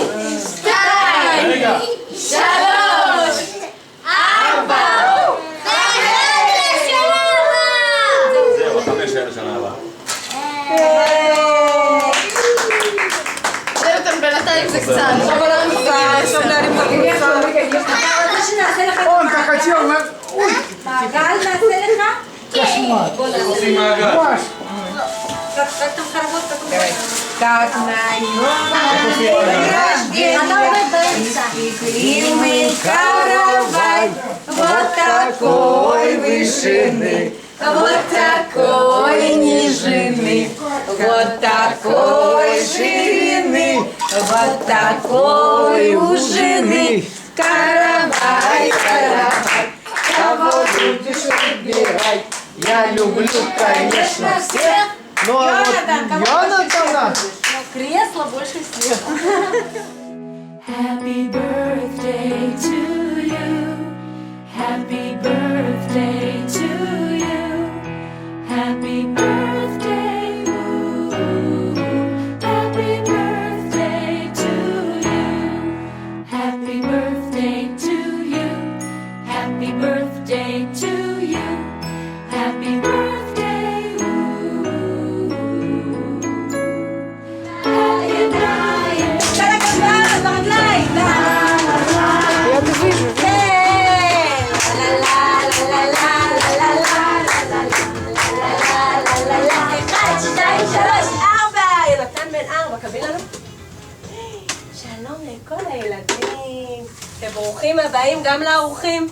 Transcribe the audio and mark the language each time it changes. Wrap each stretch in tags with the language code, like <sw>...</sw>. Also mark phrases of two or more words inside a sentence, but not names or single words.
<he>2, 3, 4. זהו, 5 שנה הבאה. יונתן בינתיים זה קצת.</he> <ru>Он-то хотел на... Ой,</ru> <he>מעגל נעשה לך?</he> <ru>кошмар.</ru> <he>עושים מעגל.</he> <ru>Маш, как там хоровод такой? Как на мы каравай, вот такой вышины, вот такой нижины, вот такой ширины, вот такой ужины. Каравай, каравай, кого будешь выбирать? Я люблю, конечно, всех. Ну а вот Йонатана... Кресло больше всех.</ru> <en>Happy birthday to you. Happy birthday to you. Happy birthday. Ooh. Happy birthday to you. Happy birthday to you. Happy birthday to you. Happy birthday. Ooh. Happy birthday.</en> <he>שלום לכל הילדים, וברוכים הבאים גם לאורחים.</he>